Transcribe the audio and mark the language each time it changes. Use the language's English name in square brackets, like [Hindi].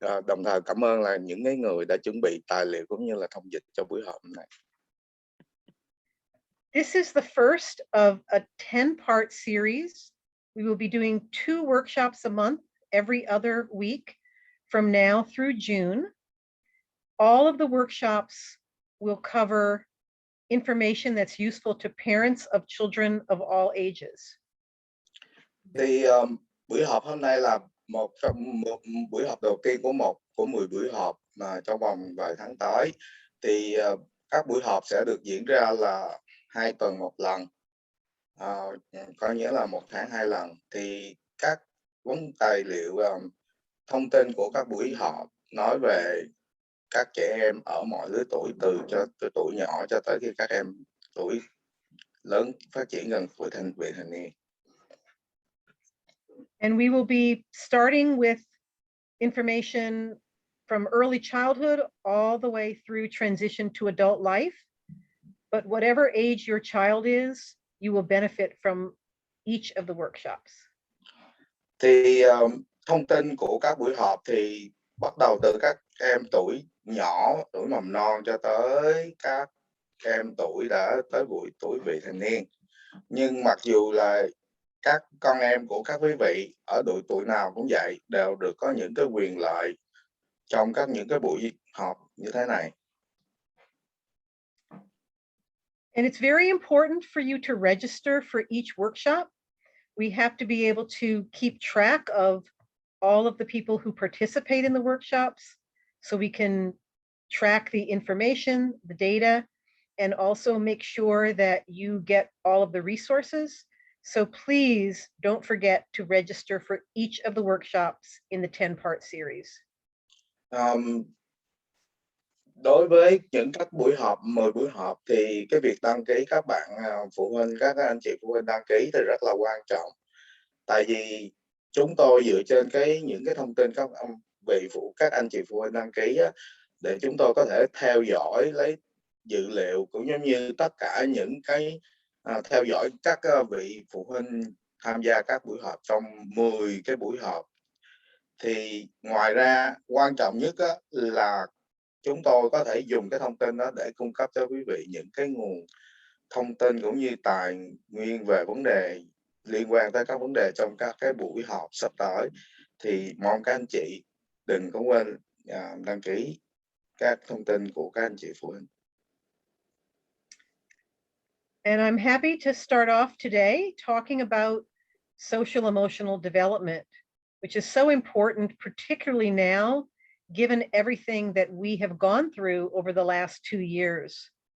[Vietnamese] Đồng thời cảm ơn là những người đã chuẩn bị tài liệu cũng như là thông dịch cho buổi họp này. [English] This is the first of a 10-part series. We will be doing 2 workshops a month every other week from now through June. All of the workshops will cover information that's useful to parents of children of all ages. [Vietnamese] Thì buổi họp hôm nay là một buổi họp đầu tiên của 10 buổi họp mà trong vòng vài tháng tới. Thì các buổi họp sẽ được diễn ra là 2 tuần một lần, có nghĩa là 1 tháng 2 lần. Thì các tài liệu thông tin của các buổi họp nói về các trẻ em ở mọi lứa tuổi, từ tuổi nhỏ cho tới khi các em tuổi lớn phát triển gần tuổi vị thành niên. [English] And we will be starting with information from early childhood all the way through transition to adult life. But whatever age your child is, you will benefit from each of the workshops. [Vietnamese] Thì thông tin của các buổi họp thì bắt đầu từ các em tuổi nhỏ, tuổi mầm non cho tới các em tuổi đã tới tuổi vị thành niên. Nhưng mặc dù là các con em của các quý vị ở độ tuổi nào cũng vậy, đều được có những cái quyền lợi trong những cái buổi họp như thế này. [English] And it's very important for you to register for each workshop. We have to be able to keep track of all of the people who participate in the workshops so we can track the information, the data, and also make sure that you get all of the resources. So please don't forget to register for each of the workshops in the 10-part series. [Vietnamese] Đối với những các buổi họp, 10 buổi họp thì cái việc đăng ký các bạn phụ huynh, các anh chị phụ huynh đăng ký thì rất là quan trọng. Tại vì chúng tôi dựa trên những cái thông tin các anh chị phụ huynh đăng ký á, để chúng tôi có thể theo dõi lấy dữ liệu, cũng giống như tất cả những cái theo dõi các vị phụ huynh tham gia các buổi họp trong 10 cái buổi họp. Thì ngoài ra quan trọng nhất á, là chúng tôi có thể dùng cái thông tin đó để cung cấp cho quý vị những cái nguồn thông tin cũng như tài nguyên về vấn đề liên quan tới các vấn đề trong các cái buổi họp sắp tới. Thì mong các anh chị đừng có quên đăng ký các thông tin của các anh chị phụ huynh. [English] And I'm happy to start off today talking about social emotional development, which is so important, particularly now, given everything that we have gone through over the last 2 years.